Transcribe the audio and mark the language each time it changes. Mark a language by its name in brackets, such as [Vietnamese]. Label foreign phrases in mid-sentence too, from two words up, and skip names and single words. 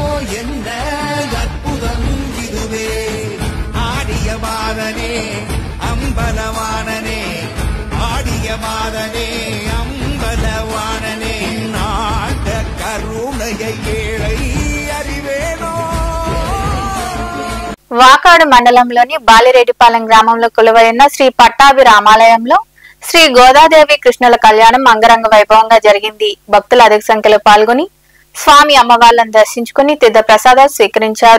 [Tamil] என்ன அற்புதம் இதுவே ஆடிய மாதனே அம்பலவானனே ஆடிய மாதனே அம்பலவானனே நாட கருணையை ஏழை அறிவேனோ. [Telugu] వాకాడు మండలంలోని బాలిరెడ్డిపాలెం గ్రామంలో కొలువైన శ్రీ పట్టాభి రామాలయంలో శ్రీ గోదాదేవి కృష్ణుల కళ్యాణం అంగరంగ వైభవంగా జరిగింది. భక్తులు అధిక సంఖ్యలో పాల్గొని స్వామి అమ్మవార్లను దర్శించుకుని తీర్థ ప్రసాదాలు స్వీకరించారు.